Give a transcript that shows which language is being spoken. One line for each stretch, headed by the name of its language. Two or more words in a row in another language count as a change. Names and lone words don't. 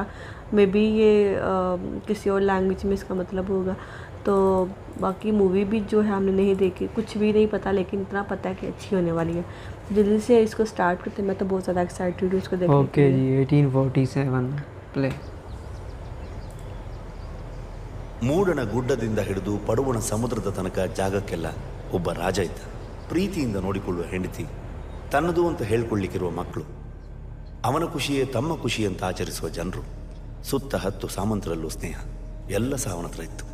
English: may be
Hindi: ये किसी और लैंग्वेज में इसका मतलब होगा। तो बाकी मूवी भी जो है हमने नहीं देखी, कुछ भी नहीं पता, लेकिन इतना पता है कि अच्छी होने वाली है। जल्दी से इसको स्टार्ट करते हैं। मैं तो बहुत ज़्यादा एक्साइटेड हूँ इसको देखने के ओके लिए। जी, 1847 प्ले।
Kannada: ಮೂಡಣ ಗುಡ್ಡದಿಂದ ಹಿಡಿದು ಪಡುವಣ ಸಮುದ್ರದ ತನಕ ಜಾಗಕ್ಕೆಲ್ಲ ಒಬ್ಬ ರಾಜ ಇದ್ದ. ಪ್ರೀತಿಯಿಂದ ನೋಡಿಕೊಳ್ಳುವ ಹೆಂಡತಿ, ತನ್ನದು ಅಂತ ಹೇಳ್ಕೊಳ್ಳಿಕ್ಕಿರುವ ಮಕ್ಕಳು, ಅವನ ಖುಷಿಯೇ ತಮ್ಮ ಖುಷಿ ಅಂತ ಆಚರಿಸುವ ಜನರು, ಸುತ್ತ 10 ಸಾಮಂತರಲ್ಲೂ ಸ್ನೇಹ, ಎಲ್ಲ ಸಹ ಅವನ ಹತ್ರ ಇತ್ತು.